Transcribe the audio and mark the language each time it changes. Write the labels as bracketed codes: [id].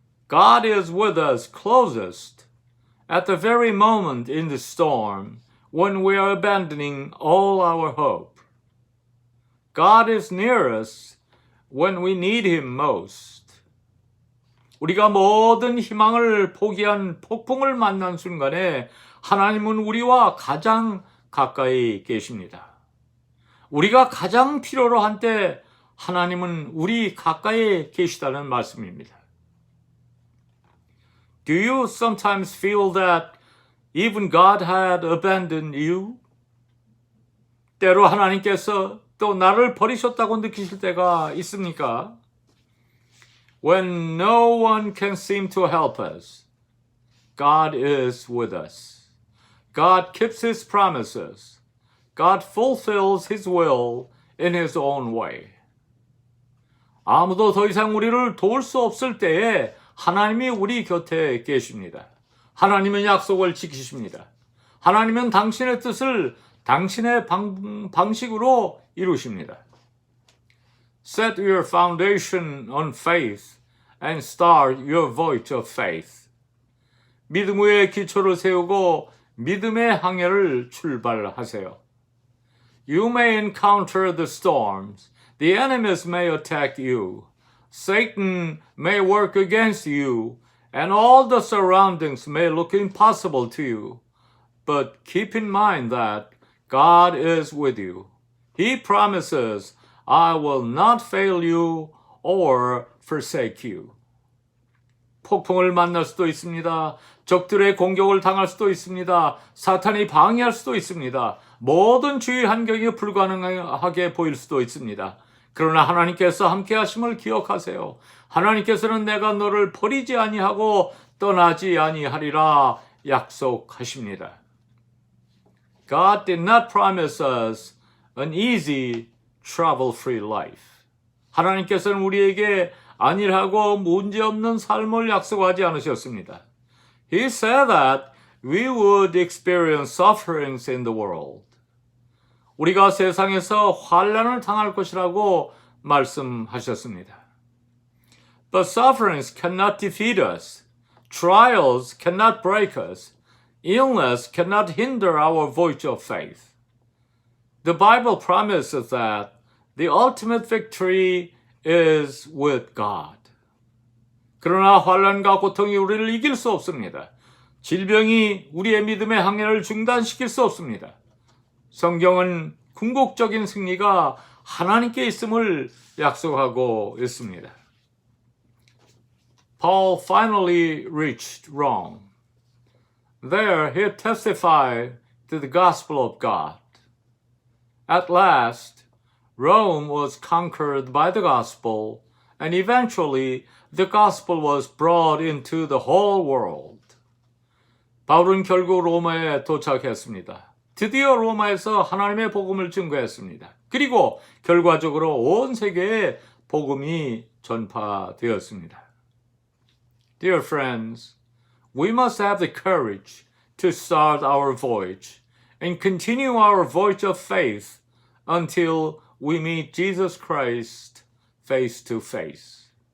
[en] God is with us closest at the very moment in the storm when we are abandoning all our hope. God is near us when we need Him most. [ko] 우리가 모든 희망을 포기한 폭풍을 만난 순간에 하나님은 우리와 가장 가까이 계십니다. 우리가 가장 필요로 한 때 하나님은 우리 가까이 계시다는 말씀입니다. [en] Do you sometimes feel that even God had abandoned you? [ko] 때로 하나님께서 또 나를 버리셨다고 느끼실 때가 있습니까? [en] When no one can seem to help us, God is with us. God keeps His promises. God fulfills His will in His own way. [ko] 아무도 더 이상 우리를 도울 수 없을 때에 하나님이 우리 곁에 계십니다. 하나님은 약속을 지키십니다. 하나님은 당신의 뜻을 당신의 방식으로 이루십니다. [en] Set your foundation on faith and start your voyage of faith. [ko] 믿음 위에 기초를 세우고 믿음의 항해를 출발하세요. [en] You may encounter the storms. The enemies may attack you. Satan may work against you, and all the surroundings may look impossible to you. But keep in mind that God is with you. He promises, I will not fail you or forsake you. [ko] 폭풍을 만날 수도 있습니다. 적들의 공격을 당할 수도 있습니다. 사탄이 방해할 수도 있습니다. 모든 주의 환경이 불가능하게 보일 수도 있습니다. 그러나 하나님께서 함께 하심을 기억하세요. 하나님께서는 내가 너를 버리지 아니하고 떠나지 아니하리라 약속하십니다. [en] God did not promise us an easy, trouble-free life. [ko] 하나님께서는 우리에게 안일하고 문제없는 삶을 약속하지 않으셨습니다. [en] He said that we would experience sufferings in the world. [ko] 우리가 세상에서 환난을 당할 것이라고 말씀하셨습니다. [en] But sufferings cannot defeat us. Trials cannot break us. Illness cannot hinder our voyage of faith. The Bible promises that the ultimate victory is with God. [ko] 그러나 환난과 고통이 우리를 이길 수 없습니다. 질병이 우리의 믿음의 항해를 중단시킬 수 없습니다. 성경은 궁극적인 승리가 하나님께 있음을 약속하고 있습니다. [en] Paul finally reached Rome. There he testified to the gospel of God. At last, Rome was conquered by the gospel, and eventually the gospel was brought into the whole world. [ko] 바울은 결국 로마에 도착했습니다. 드디어 로마에서 하나님의 복음을 증거했습니다. 그리고 결과적으로 온 세계에 복음이 전파되었습니다. [en] Dear friends, we must have the courage to start our voyage and continue our voyage of faith until we meet Jesus Christ face to face.